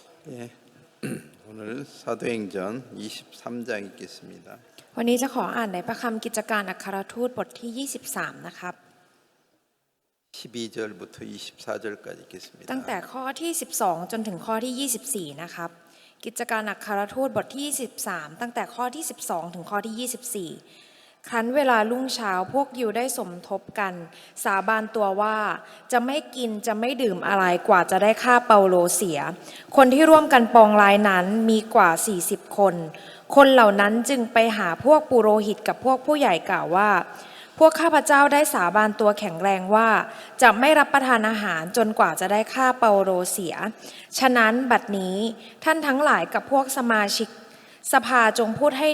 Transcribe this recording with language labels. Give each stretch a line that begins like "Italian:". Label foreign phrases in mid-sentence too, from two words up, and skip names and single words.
Korean: 예, 오늘 사도행전 23장 읽겠습니다.
Thai: วันนี้จะขออ่านในพระคัมภีร์กิจการอัครทูตบทที่ 23 นะครับ
Korean: 12절부터 24절까지 읽겠습니다.
Thai: ตั้งแต่ข้อที่ 12 จนถึงข้อที่ 24 นะครับกิจการอัครทูตบทที่ 23 ตั้งแต่ข้อที่ 12 ถึงข้อที่ 24 ครั้นเวลารุ่ง เช้าพวกยิวได้สมทบกันสาบานตัวว่าจะไม่กินจะไม่ดื่มอะไรกว่าจะได้ฆ่าเปาโลเสียคนที่ร่วมกันปองร้ายนั้นมีกว่า40 คนคนเหล่านั้นจึงไปหาพวกปุโรหิตกับพวกผู้ใหญ่กล่าวว่าพวกข้าพเจ้าได้สาบานตัวแข็งแรงว่าจะไม่รับประทานอาหารจนกว่าจะได้ฆ่าเปาโลเสียฉะนั้นบัดนี้ท่านทั้งหลายกับพวกสมาชิกสภาจงพูดให้